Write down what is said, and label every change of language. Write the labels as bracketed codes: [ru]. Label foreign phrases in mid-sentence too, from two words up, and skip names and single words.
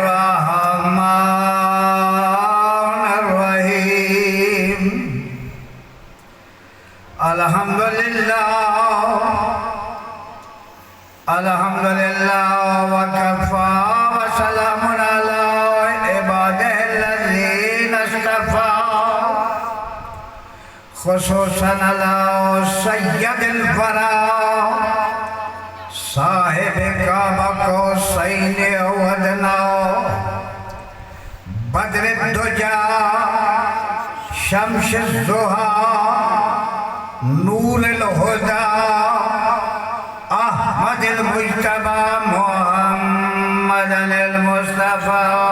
[ar] الرحمن الرحیم الحمدللہ وکفا وسلام علی عبادہ الذین اصطفى خصوصاً علی سید الفرا صاحب کعبہ قوسین او ادنی بدر الدجا شمس الضحی نور الہدی احمد المجتبی محمد المصطفى